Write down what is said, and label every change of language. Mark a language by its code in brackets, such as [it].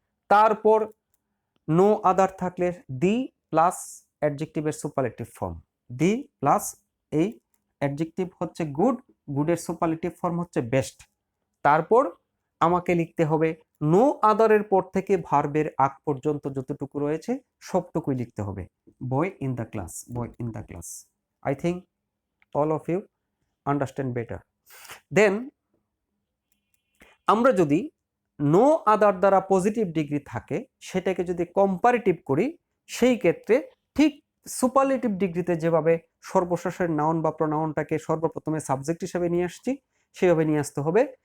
[bn] তারপর no other থাকলে the plus অ্যাডজেক্টিভের superlative form, the plus এই অ্যাডজেক্টিভ হচ্ছে গুড, গুডের সুপারলেটিভ ফর্ম হচ্ছে বেস্ট। তারপর আমাকে লিখতে হবে নো আদারের পর থেকে ভার্বের আগ পর্যন্ত যতটুকু রয়েছে সবটুকুই লিখতে হবে। [en] Boy in the class, boy in the class. I think all of you understand better. [bn] Then আমরা যদি নো আদার দ্বারা পজিটিভ ডিগ্রি থাকে সেটাকে যদি কম্পারেটিভ করি, সেই ক্ষেত্রে ঠিক সুপারলেটিভ ডিগ্রিতে যেভাবে সর্বশেষের নাউন বা প্রোনাউনটাকে সর্বপ্রথমে সাবজেক্ট হিসেবে নিয়ে আসছি সেভাবে নিয়ে আসতে হবে।